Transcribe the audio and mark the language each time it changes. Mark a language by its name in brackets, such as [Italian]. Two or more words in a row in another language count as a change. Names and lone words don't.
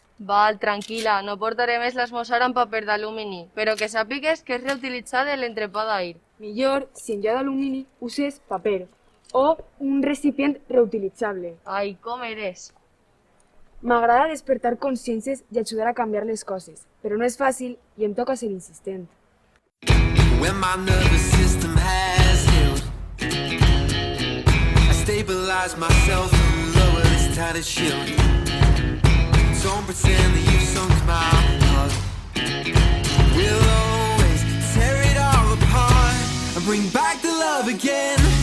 [Catalan] Val, tranquil·la, no portaré més l'esmorzar amb paper d'alumini, però que sàpigues que és reutilitzat l'entrepà d'ahir. Millor, si en lloc d'alumini, uses paper o un recipient reutilitzable. Ai, com eres? M'agrada despertar consciències i ajudar a canviar les coses, però no és fàcil i em toca ser insistent. [English] When my nervous system has healed, I stabilize myself and lower this tattered shield. Don't pretend that you've sunk my heart. We'll always tear it all apart and bring back the love again.